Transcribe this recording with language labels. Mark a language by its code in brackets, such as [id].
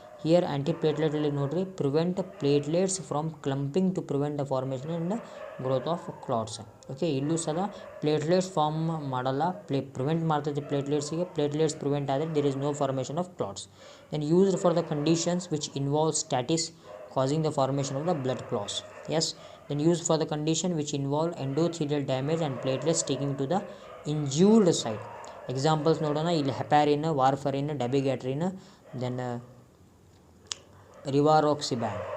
[en] Here ಆ್ಯಂಟಿಪ್ಲೇಟ್ಲೆಟಲ್ಲಿ ನೋಡಿರಿ, prevent platelets from clumping to prevent the formation and growth of clots. [kn] Okay, ಇಲ್ಲೂ ಸಹ platelets form ಮಾಡಲ್ಲ, prevent ಮಾಡ್ತೈತೆ ಪ್ಲೇಟ್ಲೆಟ್ಸಿಗೆ. Platelets prevent ಆದರೆ [en] There is no formation of clots. Then used for the conditions which involve stasis causing the formation of the blood clots. Yes, then used for the condition which involve endothelial damage and platelets sticking to the injured site. [kn] Examples ನೋಡೋಣ. ಇಲ್ಲಿ heparin, ವಾರ್ಫರಿನ್, ಡಬಿಗ್ಯಾಟ್ರಿನ್, then ರಿವಾರೋಕ್ಸಿಬ್ಯಾನ್.